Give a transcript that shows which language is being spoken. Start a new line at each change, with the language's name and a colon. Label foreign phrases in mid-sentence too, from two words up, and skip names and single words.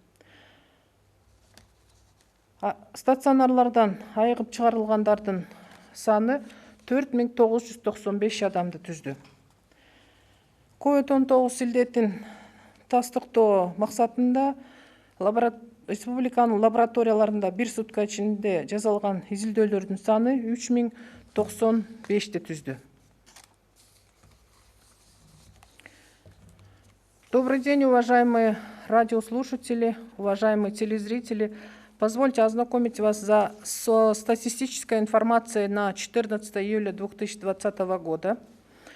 Kyrgyz: Стационарлардан айыгып чыгарылгандардын саны 4995 адамды түздү. COVID-19 илдетин тастыктоо максатында республиканын лабораторияларында бир сутка ичинде жасалган изилдөөлөрдүн саны 3095 түздү.
Russian: Добрый день, уважаемые радиослушатели, уважаемые телезрители. Позвольте ознакомить вас со статистической информацией на 14 июля 2020 года.